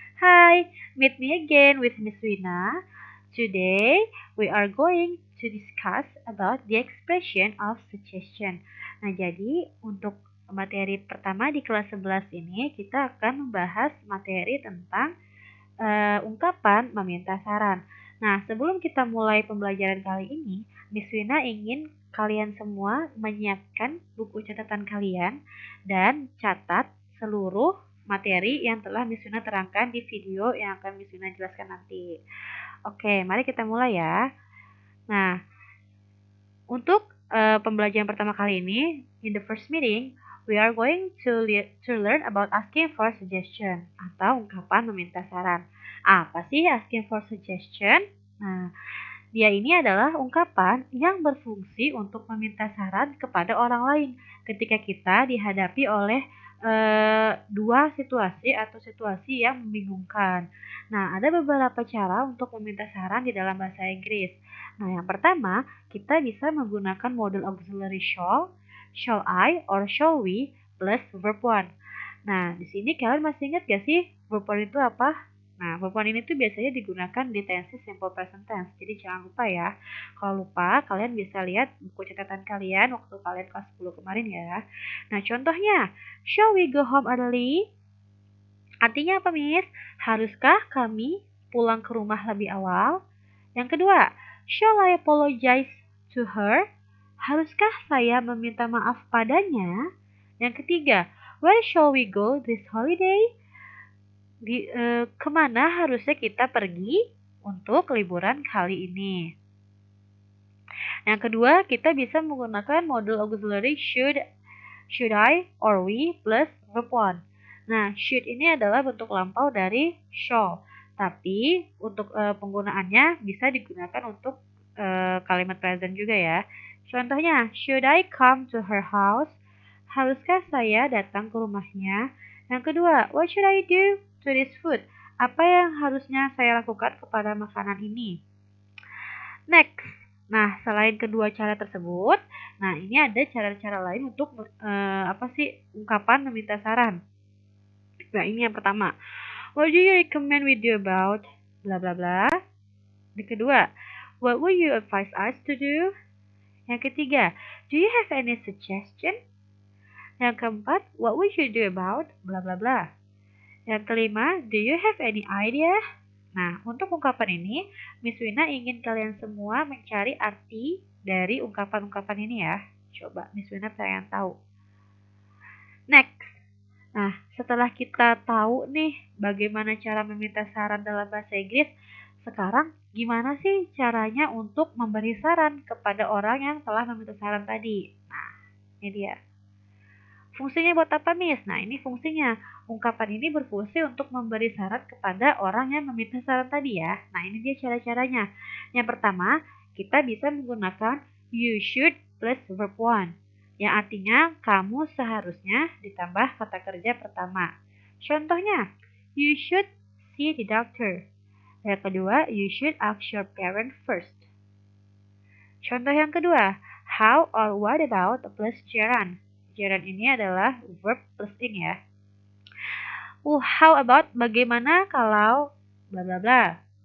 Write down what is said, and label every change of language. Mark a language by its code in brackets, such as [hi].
[en] Hi, meet me again with Miss Wina. Today we are going to discuss about the expression of suggestion. [id] Nah, jadi untuk materi pertama di kelas 11 ini kita akan membahas materi tentang ungkapan meminta saran. Nah, sebelum kita mulai pembelajaran kali ini, Miss Wina ingin kalian semua menyiapkan buku catatan kalian dan catat seluruh materi yang telah Miss Wina terangkan di video yang akan Miss Wina jelaskan nanti. Oke, mari kita mulai ya. Nah, untuk pembelajaran pertama kali ini, in the first meeting, we are going to learn about asking for suggestion atau ungkapan meminta saran. Apa sih asking for suggestion? Nah, dia ini adalah ungkapan yang berfungsi untuk meminta saran kepada orang lain ketika kita dihadapi oleh dua situasi atau situasi yang membingungkan. Nah, ada beberapa cara untuk meminta saran di dalam bahasa Inggris. Nah, yang pertama, kita bisa menggunakan model auxiliary shall I, or shall we, plus verb one. Nah, di sini kalian masih ingat gak sih verb one itu apa? Nah, verb one ini tuh biasanya digunakan di tenses simple present tense. Jadi jangan lupa ya. Kalau lupa, kalian bisa lihat buku catatan kalian waktu kalian kelas 10 kemarin ya. [en] Nah, contohnya, shall we go home early? [id] Artinya apa, Miss? Haruskah kami pulang ke rumah lebih awal? Yang kedua, shall I apologize to her? Haruskah saya meminta maaf padanya? Yang ketiga, where shall we go this holiday? Kemana harusnya kita pergi untuk liburan kali ini? Yang kedua, kita bisa menggunakan model auxiliary should I, or we, plus verb one. Nah, should ini adalah bentuk lampau dari shall. Tapi untuk penggunaannya bisa digunakan untuk kalimat present juga ya. [en] Contohnya, should I come to her house? [id] Haruskah saya datang ke rumahnya? [en] Yang kedua, what should I do to this food? [id] Apa yang harusnya saya lakukan kepada makanan ini? Next. Nah, selain kedua cara tersebut, nah ini ada cara-cara lain untuk ungkapan meminta saran. [en] Nah, ini yang pertama. What do you recommend we do about bla bla bla? Yang kedua, what would you advise us to do? Yang ketiga, do you have any suggestion? Yang keempat, what would you do about bla bla bla? Yang kelima, do you have any idea? [id] Nah, untuk ungkapan ini, Miss Wina ingin kalian semua mencari arti dari ungkapan-ungkapan ini ya. Coba Miss Wina pengen tahu. Next. Nah, setelah kita tahu nih bagaimana cara meminta saran dalam bahasa Inggris, sekarang gimana sih caranya untuk memberi saran kepada orang yang telah meminta saran tadi? Nah, ini dia. Fungsinya buat apa, Miss? Nah, ini fungsinya. Ungkapan ini berfungsi untuk memberi saran kepada orang yang meminta saran tadi ya. Nah, ini dia cara-caranya. Yang pertama, kita bisa menggunakan you should plus verb one. Yang artinya, kamu seharusnya ditambah kata kerja pertama. [en] Contohnya, you should see the doctor. Yang kedua, you should ask your parent first. Contoh yang kedua, how or what about plus gerund. [id] Gerund ini adalah verb plus ing ya. How about bagaimana kalau bla bla bla.